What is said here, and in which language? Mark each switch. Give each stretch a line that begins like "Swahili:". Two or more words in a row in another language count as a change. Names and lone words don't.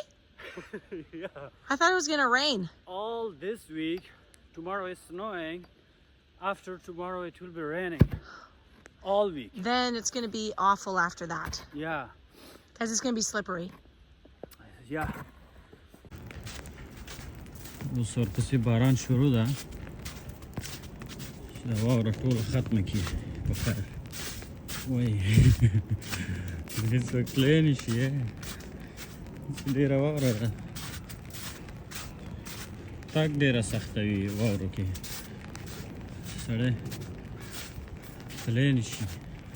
English: Yeah. I thought it was going to rain. All this week, tomorrow is snowing. After tomorrow it will be raining. All week. Then it's going to be awful after that. Yeah. Because it's going to be slippery. Yeah.
Pashto: اوس ورپسې باران شروع ده چې دا واوره ټوله ختمه کړي په خیر. وایي دې څوک تللی نه شي ډېره واوره ده، تګ ډېره سخته وي واورو کې، سړی تللی نه شي.